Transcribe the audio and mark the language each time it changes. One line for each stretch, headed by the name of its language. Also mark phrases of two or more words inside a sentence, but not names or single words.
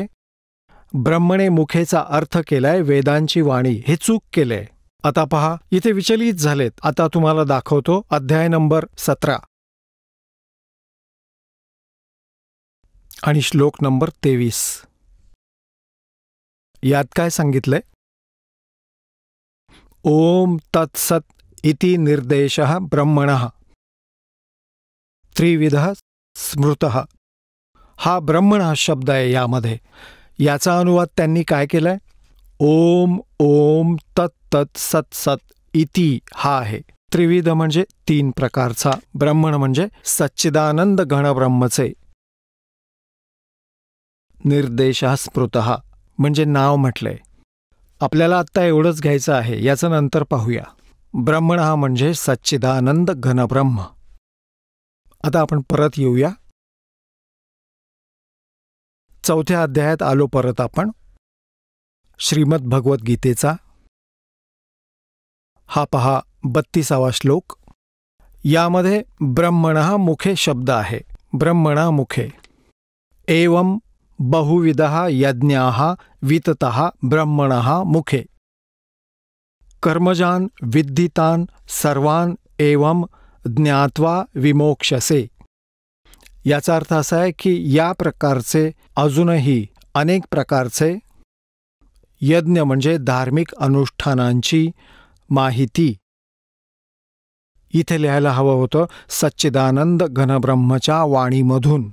Marathi: ब्रह्मणे मुखेचा अर्थ केलाय वेदांची वाणी, हे चूक केलंय. आता पहा, इथे विचलित झालेत. आता तुम्हाला दाखवतो अध्याय नंबर 17 आणि श्लोक नंबर 23. यात काय सांगितलंय?
Sanskrit: ओम तत्सत इति निर्देशः ब्रह्मणः त्रिविधः स्मृतः.
Marathi: हा ब्रह्मण शब्द आहे यामध्ये. याचा अनुवाद त्यांनी काय केलाय?
Sanskrit: ओम ओम तत् तत् सत सत इति
Marathi: हा आहे. त्रिविध म्हणजे 3 प्रकारचा, ब्रह्मण म्हणजे सच्चिदानंद घनब्रह्मचे.
Sanskrit: निर्देशः स्मृतः
Marathi: म्हणजे नाव म्हटलंय. आपल्याला आत्ता एवढंच घ्यायचं आहे, याचं नंतर पाहूया. ब्रह्मण हा म्हणजे सच्चिदानंद घनब्रह्म. आता आपण परत येऊया. 4थ्या अध्यायात आलो परत आपण. श्रीमद भगवद्गीतेचा हा पहा 32वा श्लोक. यामध्ये
Sanskrit: ब्रह्मणः मुखे
Marathi: शब्द आहे.
Sanskrit: ब्रह्मणा मुखे. एवं बहुविधः यज्ञाः विततः ब्रह्मणः मुखे. कर्मजान विद्धितान सर्वान एवं ज्ञात्वा विमोक्षसे.
Marathi: याचा अर्थ असा आहे की या प्रकारचे अजूनही अनेक प्रकारचे यज्ञ म्हणजे धार्मिक अनुष्ठानांची माहिती. इथे लिहायला हवं होतं सच्चिदानंद घनब्रह्मच्या वाणीमधून.